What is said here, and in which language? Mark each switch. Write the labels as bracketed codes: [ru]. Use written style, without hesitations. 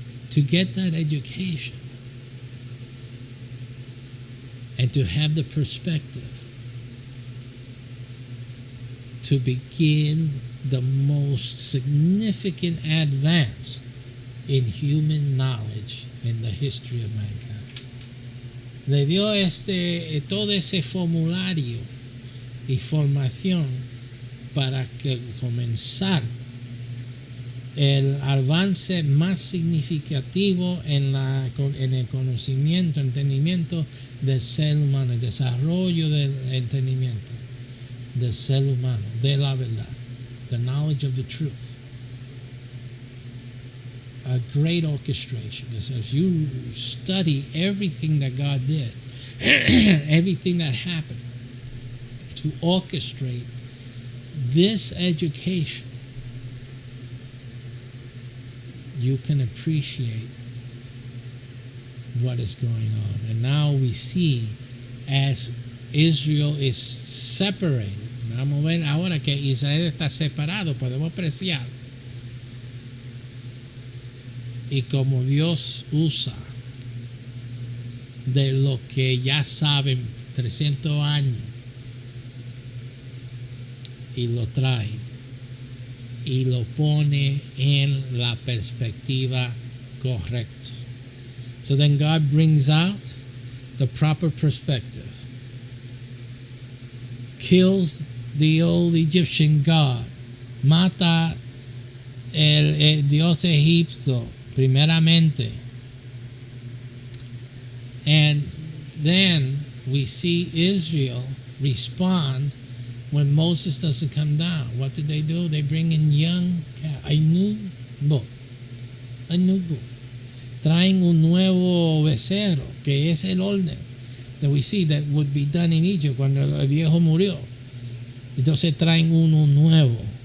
[en] To get that education and to have the perspective to begin the most significant advance in human knowledge in the history of mankind. [es] Le dio todo ese formulario y formación para que comenzar el avance más significativo en el conocimiento, entendimiento del ser humano, el desarrollo del entendimiento del ser humano, de la verdad, the knowledge of the truth. [en] A great orchestration. So if you study everything that God did, everything that happened to orchestrate this education, you can appreciate what is going on. [es] And now we see, as Israel is separated, vamos a ver ahora que Israel está separado, podemos apreciar y como Dios usa de lo que ya saben 300 años y lo trae y lo pone en la perspectiva correcta. [en] So then God brings out the proper perspective, kills the old Egyptian god, mata el dios egipcio primeramente, and then we see Israel respond when Moses doesn't come down. What did they do? They bring in young calf, a new bull. [es] Traen un nuevo becerro, que es el orden that we see that would be done in Egypt cuando el viejo murió. Entonces traen uno nuevo.